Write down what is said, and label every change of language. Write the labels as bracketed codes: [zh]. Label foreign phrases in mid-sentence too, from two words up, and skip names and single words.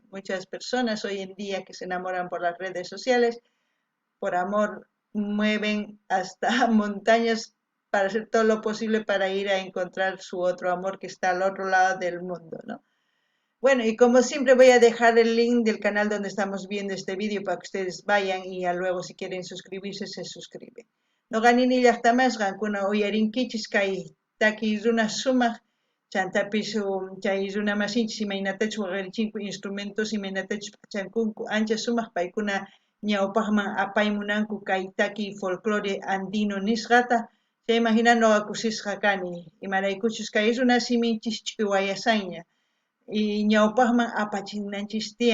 [es] Muchas personas hoy en día que se enamoran por las redes sociales, por amor mueven hasta montañas para hacer todo lo posible para ir a encontrar su otro amor que está al otro lado del mundo, ¿no? Bueno, y como siempre voy a dejar el link del canal donde estamos viendo este vídeo para que ustedes vayan y ya luego si quieren suscribirse, se suscriben. [qu] No ganini llaqtamasqa kuna uyarinkichis kay taki runa sumaq chantapis chay runa masinchis imaynatachus waqarichinku instrumentos imaynatachus pachankunku ancha sumaq paykuna ñawpaqman apaymunanku kay taki [es] folclore andino [qu] nisqata chayman hina noqa kusisqa kani imaraykuchus kay runa siminchis ch'uwayasanña y ñawpaqman apananchis